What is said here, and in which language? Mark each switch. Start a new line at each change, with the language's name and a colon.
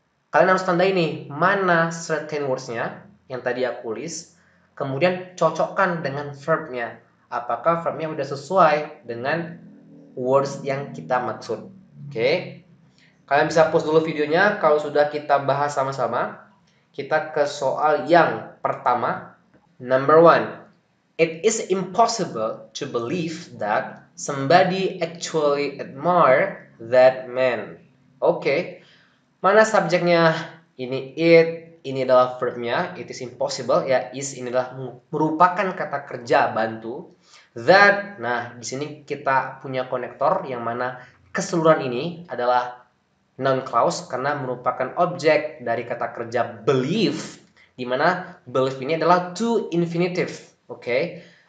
Indonesian: Kalian harus tandai nih, mana certain words-nya yang tadi aku list, kemudian cocokkan dengan verb-nya. Apakah verb-nya udah sesuai dengan words yang kita maksud. Oke. Kalian bisa pause dulu videonya kalau sudah kita bahas sama-sama. Kita ke soal yang pertama. Number 1.
English: It is impossible to believe that somebody actually admire that man.
Indonesian: Oke. Mana subjeknya? Ini it, ini adalah verbnya, it is impossible ya. Is ini adalah merupakan kata kerja bantu. That, nah di sini kita punya konektor yang mana keseluruhan ini adalah noun clause karena merupakan objek dari kata kerja believe, di mana believe ini adalah to infinitive. Oke.